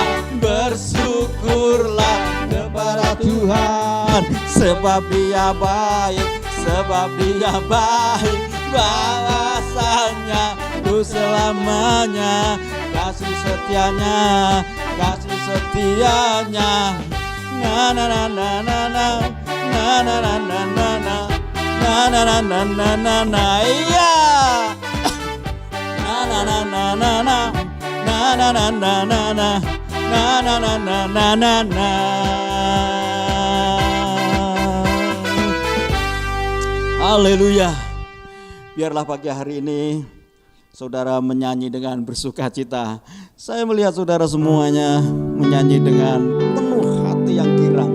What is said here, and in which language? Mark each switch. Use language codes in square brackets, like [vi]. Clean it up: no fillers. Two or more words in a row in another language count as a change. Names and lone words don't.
[id] Bersyukurlah kepada Tuhan, sebab Dia baik, sebab Dia baik, bahwasanya untuk selamanya kasih setianya, kasih setianya. Na na na na na na, na na na na na na, na na na na na na na, iya. Na na na na na na, na na na na na na, na na na na na na na. Haleluya. Biarlah pagi hari ini saudara menyanyi dengan bersukacita. Saya melihat saudara semuanya menyanyi dengan penuh hati yang girang.